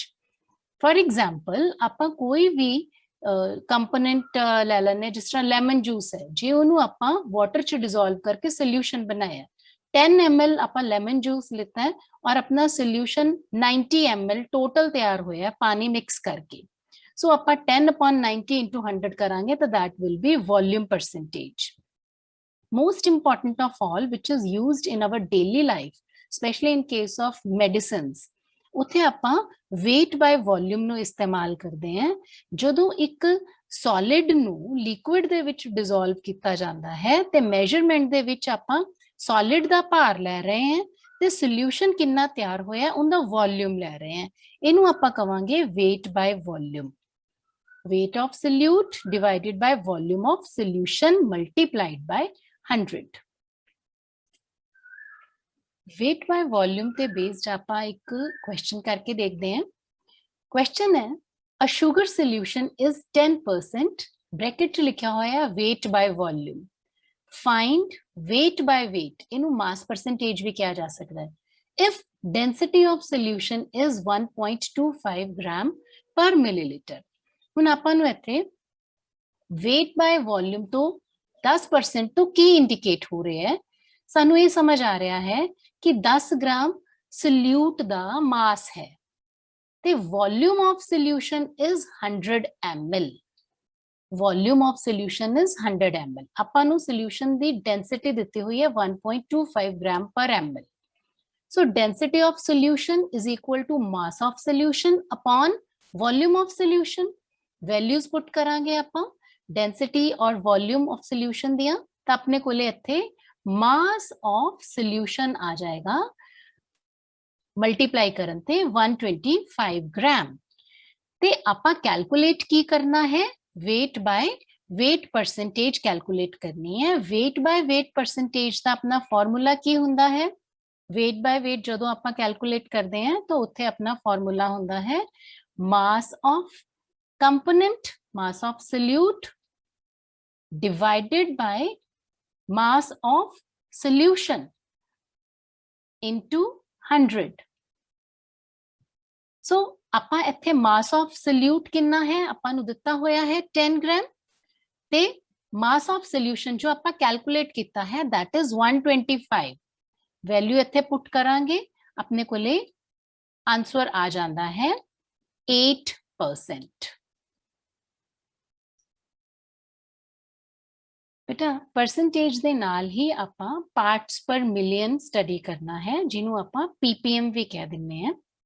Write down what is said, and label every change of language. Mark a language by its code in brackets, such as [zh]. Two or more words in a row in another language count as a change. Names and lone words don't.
[en] for example [pa] ਆਪਾਂ ਕੋਈ ਵੀ ਕੰਪੋਨੈਂਟ ਲੈ ਲੈਣੇ, ਜਿਸ ਤਰ੍ਹਾਂ [en] lemon juice [pa] ਹੈ, ਜੇ ਉਹਨੂੰ ਆਪਾਂ ਵਾਟਰ ਚ ਡਿਸੋਲਵ ਕਰਕੇ ਸੋਲਿਊਸ਼ਨ ਬਣਾਇਆ, 10 ml ਆਪਾਂ [en] lemon juice [pa] ਲਿੱਤਾ ਹੈ ਔਰ ਆਪਣਾ ਸੋਲਿਊਸ਼ਨ 90 ml ਟੋਟਲ ਤਿਆਰ ਹੋਇਆ ਪਾਣੀ ਮਿਕਸ ਕਰਕੇ। सो ਆਪਾਂ 10/90 into 100 ਕਰਾਂਗੇ ਤਾਂ [en] that will be volume percentage. Most important of all, which is used in our daily life, especially in case of medicines, [pa] ਉੱਥੇ ਆਪਾਂ [en] weight by volume [pa] ਨੂੰ ਇਸਤੇਮਾਲ ਕਰਦੇ ਹਾਂ। ਜਦੋਂ ਇੱਕ solid ਨੂੰ liquid ਦੇ ਵਿੱਚ dissolve ਕੀਤਾ ਜਾਂਦਾ ਹੈ ਤੇ measurement ਦੇ ਵਿੱਚ ਆਪਾਂ solid ਦਾ ਭਾਰ ਲੈ ਰਹੇ ਹਾਂ ਤੇ solution ਕਿੰਨਾ ਤਿਆਰ ਹੋਇਆ ਉਹਦਾ volume ਲੈ ਰਹੇ ਹਾਂ, ਇਹਨੂੰ ਆਪਾਂ ਕਵਾਂਗੇ [en] weight by volume. Weight of solute divided by volume of solution multiplied by 100. Weight by volume [pa] ਤੇ based ਆਪਾਂ ਇੱਕ question ਕਰਕੇ ਦੇਖਦੇ ਹਾਂ। [en] Question ਹੈ a sugar solution is 10%, bracket [pa] ਚ ਲਿਖਿਆ ਹੋਇਆ [en] weight by volume. Find weight by weight, [pa] ਇਹਨੂੰ [en] mass percentage [pa] ਵੀ ਕਿਹਾ ਜਾ ਸਕਦਾ ਹੈ, [en] if density of solution is 1.25 gram per milliliter. [pa] ਹੁਣ ਆਪਾਂ ਨੂੰ ਇੱਥੇ [en] weight by volume [pa] ਤੋਂ 10% ਤੋਂ ਕੀ ਇੰਡੀਕੇਟ ਹੋ ਰਿਹਾ ਹੈ, ਸਾਨੂੰ ਇਹ ਸਮਝ ਆ ਰਿਹਾ ਹੈ ਕਿ 10 ਗ੍ਰਾਮ ਸੋਲਿਊਟ ਦਾ ਮਾਸ ਹੈ ਤੇ [en] volume of solution is 100 ml. volume of solution is 100 ml. [pa] ਆਪਾਂ ਨੂੰ ਸੋਲਿਊਸ਼ਨ ਦੀ ਡੈਂਸਿਟੀ ਦਿੱਤੀ ਹੋਈ ਹੈ 1.25 [en] gram per ml. So density of solution is equal to mass of solution upon volume of solution. Values put [pa] ਕਰਾਂਗੇ ਆਪਾਂ density और [en] volume of solution [pa] ਦੀਆਂ ਤਾਂ ਆਪਣੇ ਕੋਲੇ ਇੱਥੇ [en] mass of solution [pa] ਆ ਜਾਏਗਾ multiply ਕਰਨ ਤੇ 125 gram ਤੇ ਆਪਾਂ calculate ਕੀ ਕਰਨਾ ਹੈ, [en] weight by weight percentage calculate [pa] ਕਰਨੀ ਹੈ। [en] weight by weight percentage [pa] ਦਾ ਆਪਣਾ formula ਕੀ ਹੁੰਦਾ ਹੈ, [en] weight by weight [pa] ਜਦੋਂ ਆਪਾਂ calculate ਕਰਦੇ ਹਾਂ ਤਾਂ ਉੱਥੇ ਆਪਣਾ formula ਹੁੰਦਾ ਹੈ [en] mass of component, mass of solute divided by mass of solution into 100. [pa] So ਆਪਾਂ ਇੱਥੇ [en] mass of solute [pa] ਕਿੰਨਾ ਹੈ, ਆਪਾਂ ਨੂੰ ਦਿੱਤਾ ਹੋਇਆ ਹੈ 10 ਗ੍ਰਾਮ ਤੇ [en] mass of solution [pa] ਜੋ ਆਪਾਂ calculate ਕੀਤਾ ਹੈ [en] that is 125. [pa] ਵੈਲਿਊ ਇੱਥੇ ਪੁੱਟ ਕਰਾਂਗੇ, ਆਪਣੇ ਕੋਲੇ ਆਨਸਰ ਆ ਜਾਂਦਾ ਹੈ 8%. ਬੇਟਾ ਪਰਸੈਂਟੇਜ ਦੇ ਨਾਲ ਹੀ ਆਪਾਂ [en] parts per million study [pa] ਕਰਨਾ ਹੈ, ਜਿਹਨੂੰ ਆਪਾਂ ppm ਵੀ ਕਹਿ ਦਿੰਦੇ ਹਾਂ।